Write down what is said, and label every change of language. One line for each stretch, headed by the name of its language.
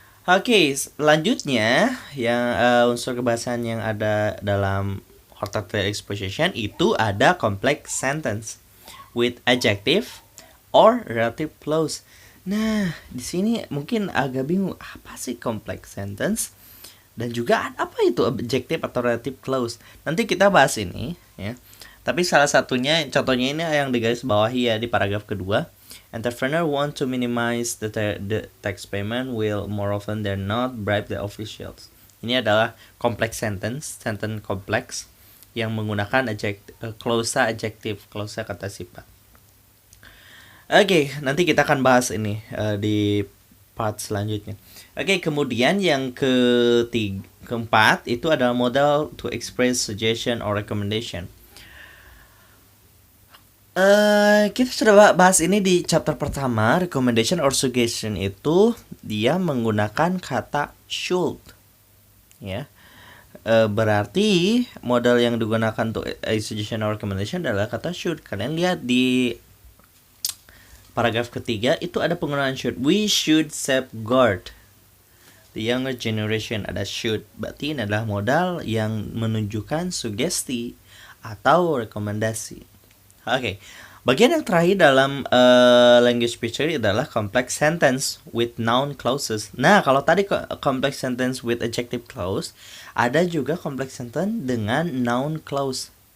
Indonesian: Oke, selanjutnya yang unsur kebahasaan yang ada dalam horticulture exposition itu ada complex sentence with adjective or relative clause. Nah, di sini mungkin agak bingung apa sih complex sentence dan juga apa itu adjective atau relative clause. Nanti kita bahas ini ya. Tapi salah satunya contohnya ini yang di garis bawahi ya di paragraf kedua.
English: Entrepreneur want to minimize the tax payment will more often than not bribe the officials.
Indonesian: Ini adalah complex sentence complex yang menggunakan clause adjective, clause kata sifat. Oke, nanti kita akan bahas ini di part selanjutnya. Oke, kemudian yang keempat itu adalah model to express suggestion or recommendation. Kita sudah bahas ini di chapter pertama. Recommendation or suggestion itu dia menggunakan kata should, ya. Berarti modal yang digunakan untuk suggestion or recommendation adalah kata should. Kalian lihat di paragraf ketiga itu ada penggunaan should.
English: We should safeguard the younger generation,
Indonesian: ada should. Berarti ini adalah modal yang menunjukkan sugesti atau rekomendasi. Oke. Bagian yang terakhir dalam language feature adalah complex sentence with noun clauses. Nah, kalau tadi complex sentence with adjective clause, ada juga complex sentence dengan noun clause.